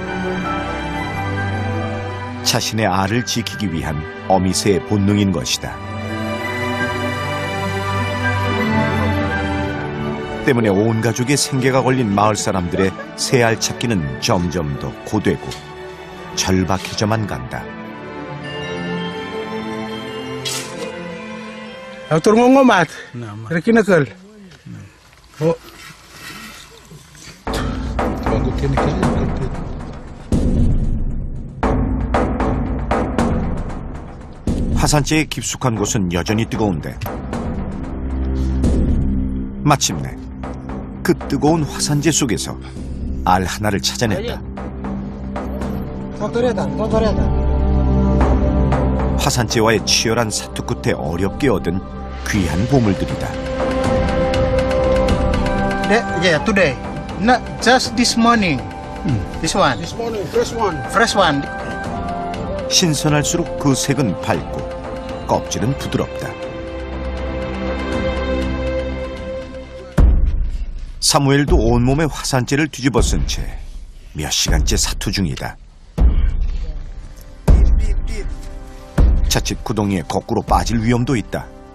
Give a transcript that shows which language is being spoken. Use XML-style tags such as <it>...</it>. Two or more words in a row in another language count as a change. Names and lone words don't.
<ko>자신의 알을 지키기 위한 어미새의 본능인 것이다. 때문에 온 가족의 생계가 걸린 마을 사람들의 새알 찾기는 점점 더 고되고 절박해져만 간다. Turun ngomat. Rekin nakal. Oh. 화산재의 깊숙한 곳은 여전히 뜨거운데 마침내 그 뜨거운 화산재 속에서 알 하나를 찾아냈다. 화산재와의 치열한 사투 끝에 어렵게 얻은 귀한 보물들이다.</ko> <en>Yeah, today. Not just this morning. This one. This morning, fresh one. Fresh one.</en> <ko>신선할수록 그 색은 밝고 껍질은 부드럽다. 사무엘도 온몸에 화산재를 뒤집어 쓴 채 몇 시간째 사투 중이다. 자칫 구덩이에 거꾸로 빠질 위험도 있다.</ko>